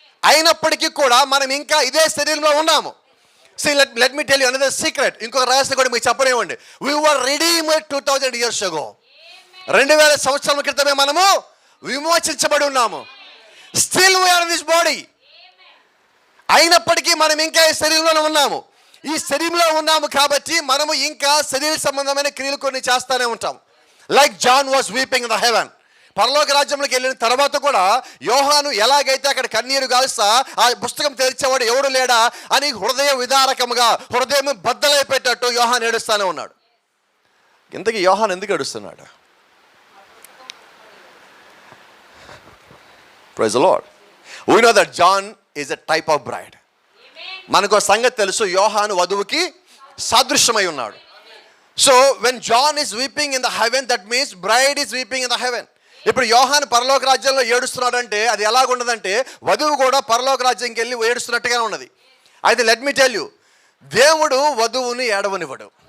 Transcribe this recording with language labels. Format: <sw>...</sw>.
<te>అయినప్పటికీ కూడా మనం ఇంకా ఇదే శరీరంలో ఉన్నాము.</te> <en>See, let me tell you another secret.</en> <te>ఇంకొక రహస్యం కూడా మీకు చెప్పనివ్వండి.</te> <en>We were redeemed 2000 years ago.</en> <te>2000 సంవత్సరాల క్రితమే మనము విమోచించబడి ఉన్నాము.</te> <en>Still we are in this body.</en> <te>అయినప్పటికీ మనం ఇంకా ఈ శరీరంలోనే ఉన్నాము. ఈ శరీరంలో ఉన్నాము కాబట్టి మనము ఇంకా శరీర సంబంధమైన క్రియలు కొన్ని చేస్తూనే ఉంటాం.</te> <en>Like John was weeping in the heaven.</en> <te>పరలోక రాజ్యంలోకి వెళ్ళిన తర్వాత కూడా యోహాను ఎలాగైతే అక్కడ కన్నీరు గాల్స్తా ఆ పుస్తకం తెరిచేవాడు ఎవడు లేడా అని హృదయ విదారకముగా, హృదయం బద్దలైపోయేటట్టు యోహాను ఏడుస్తూనే ఉన్నాడు. ఇంతకీ యోహాను ఎందుకు ఏడుస్తున్నాడు?</te> <en>Praise the Lord. We know that John is a type of bride.</en> <te>మనకు సంగతి తెలుసు, యోహాను వధువుకి సాదృశ్యమై ఉన్నాడు.</te> <en>So when John is weeping in the heaven, that means bride is weeping in the heaven.</en> <te>ఇప్పుడు యోహాను పరలోక రాజ్యంలో ఏడుస్తున్నాడంటే అది ఎలాగుండదంటే వధువు కూడా పరలోక రాజ్యంకి వెళ్ళి ఏడుస్తున్నట్టుగానే ఉన్నది. అయితే</te> <en>let me tell you,</en> <te>దేవుడు వధువుని ఏడవనివ్వడు.</te>